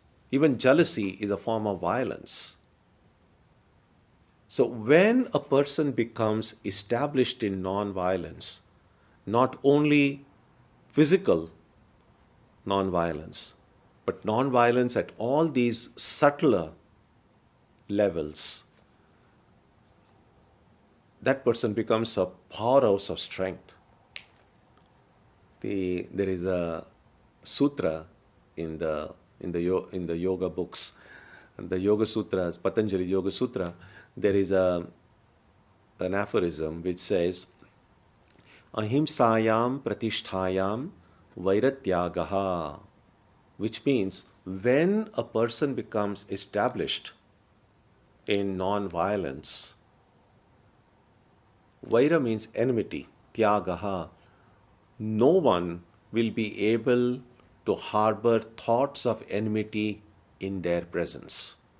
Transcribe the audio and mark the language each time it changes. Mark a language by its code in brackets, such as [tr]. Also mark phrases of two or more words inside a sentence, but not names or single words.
[en] Even jealousy is a form of violence. So when a person becomes established in non-violence, not only physical non-violence, but non-violence at all these subtler levels, that person becomes a powerhouse of strength. There is a sutra in the yoga books, the Yoga Sutras, Patanjali Yoga Sutra. There is an aphorism which says, [sa] Ahimsayam pratisthayam vairatyagaha, [en] which means when a person becomes established in non-violence, vaira means enmity, tyagaha, no one will be able to harbor thoughts of enmity in their presence.